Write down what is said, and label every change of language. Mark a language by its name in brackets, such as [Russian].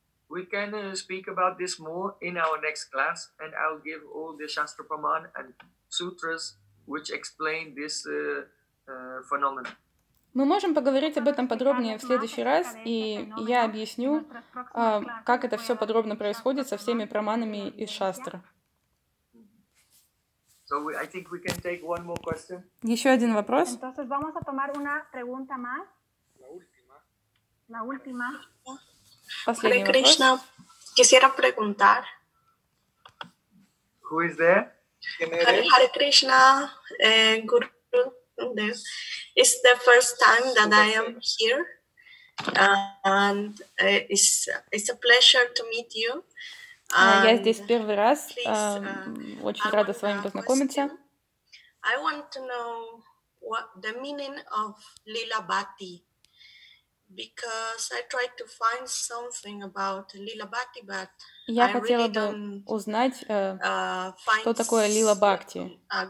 [English] We can speak about this more in our next class, and I'll give all the Shastra Praman and sutras which explain this phenomenon. [Russian] Мы можем поговорить об этом подробнее в следующий раз, и я объясню, как это все подробно происходит со всеми праманами из шастры. [English] So I think we can take one more question. [Russian] Еще один вопрос. [Spanish] Entonces vamos a tomar una pregunta más. La última. Hare Krishna, quisiera preguntar. [English] Who is there? Hare Krishna, Guru Dev. It's the first time that I am here, and it's a pleasure to meet you. [Russian] Я здесь первый раз. Очень рада с вами познакомиться. [English] I want to know what the meaning of Lilabati. Because I tried to find something about Lila Bhakti, but [Russian] я хотела бы узнать, что такое Лила Бхакти.